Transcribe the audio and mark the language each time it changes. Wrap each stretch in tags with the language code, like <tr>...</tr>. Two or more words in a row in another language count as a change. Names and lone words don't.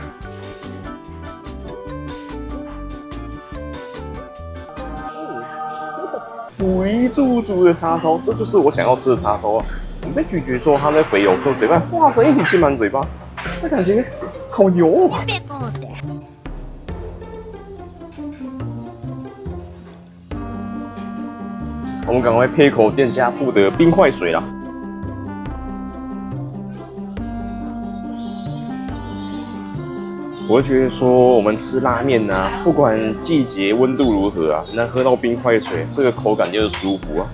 <zh>肥豬豬的叉燒，這就是我想要吃的叉燒啊！我們在咀嚼說它在肥油，就嘴巴哇塞一口氣滿嘴巴，這感覺好油哦！我們趕快配一口店家附的冰塊水啦。我會覺得說，我們吃拉麵啊，不管季節溫度如何啊，能喝到冰塊水，這個口感就是舒服啊。</zh>